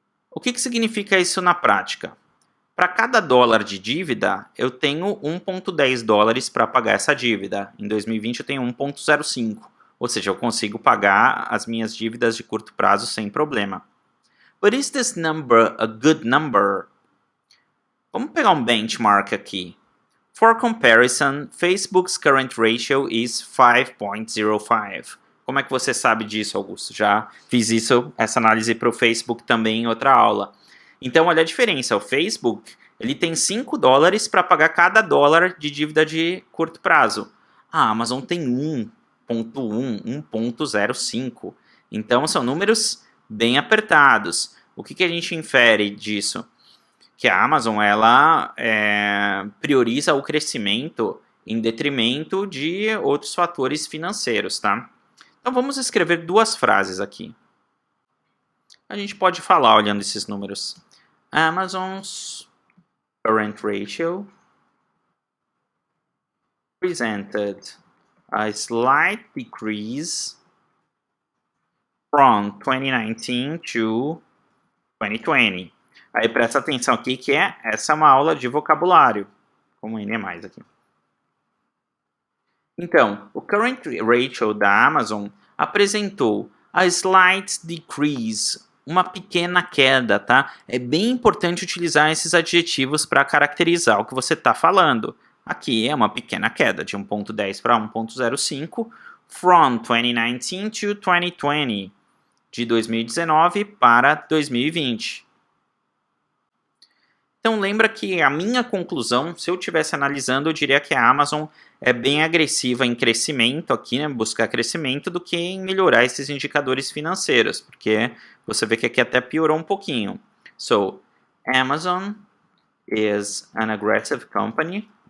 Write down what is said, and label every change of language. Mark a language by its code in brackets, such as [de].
[pt] O que significa isso na prática? Para cada dólar de dívida, eu tenho 1,10 dólares para pagar essa dívida. Em 2020 eu tenho 1,05, ou seja, eu consigo pagar as minhas dívidas de curto prazo sem problema. [en] But is this number a good number? [pt] Vamos pegar um benchmark aqui. [en] For comparison, Facebook's current ratio is 5.05. [pt] Como é que você sabe disso, Augusto? Já fiz essa análise para o Facebook também em outra aula. Então, olha a diferença. O Facebook ele tem 5 dólares para pagar cada dólar de dívida de curto prazo. A Amazon tem 1.1, 1.05. Então, são números bem apertados. O que a gente infere disso? Que a Amazon ela prioriza o crescimento em detrimento de outros fatores financeiros, tá? Então vamos escrever duas frases aqui. A gente pode falar olhando esses números. [en] Amazon's current ratio presented a slight decrease from 2019 to 2020. [pt] Aí presta atenção aqui que essa é uma aula de vocabulário, como N é mais aqui. Então, o current ratio da Amazon apresentou [en] a slight decrease, [pt] uma pequena queda, tá? É bem importante utilizar esses adjetivos para caracterizar o que você está falando. Aqui é uma pequena queda, de 1.10 para 1.05, [en] from 2019 to 2020, [pt] de 2019 para 2020. Então lembra que a minha conclusão, se eu estivesse analisando, eu diria que a Amazon é bem agressiva em crescimento aqui, né, buscar crescimento, do que em melhorar esses indicadores financeiros, porque você vê que aqui até piorou um pouquinho. [en] So, Amazon is an aggressive company.